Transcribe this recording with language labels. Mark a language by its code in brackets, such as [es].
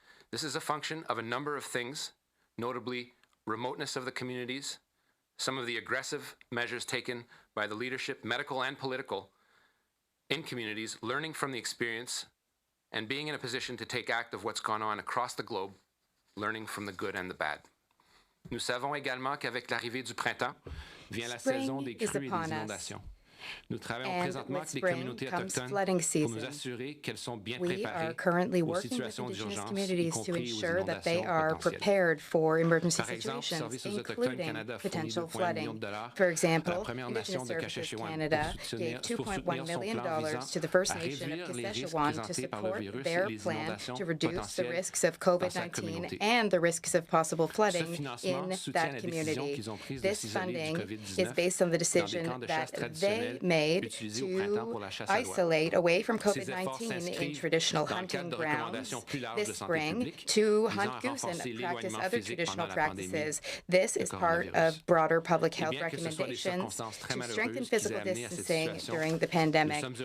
[en] This is a function of a number of things, notably remoteness of the communities, some of the aggressive measures taken by the leadership, medical and political, in communities, learning from the experience, and being in a position to take act of what's gone on across the globe, learning from the good and the bad. [fr] Nous savons également qu'avec l'arrivée du printemps vient la saison des crues et des inondations. Nous travaillons présentement avec les communautés autochtones pour nous assurer qu'elles sont bien préparées aux situations d'urgence, y compris aux inondations potentielles. Par exemple, Services aux Autochtones Canada fournit $2,1 millions à la Première Nation de Kashechewan pour soutenir son plan visant à réduire les risques présentés par le virus et les inondations potentielles dans sa communauté. Ce financement soutient la décision qu'ils ont prise de s'isoler du COVID-19 dans des camps de chasse traditionnels [en] made to isolate away from COVID-19 in traditional hunting grounds this spring to hunt goose and practice other traditional practices. This is part of broader public health recommendations to strengthen physical distancing during the pandemic.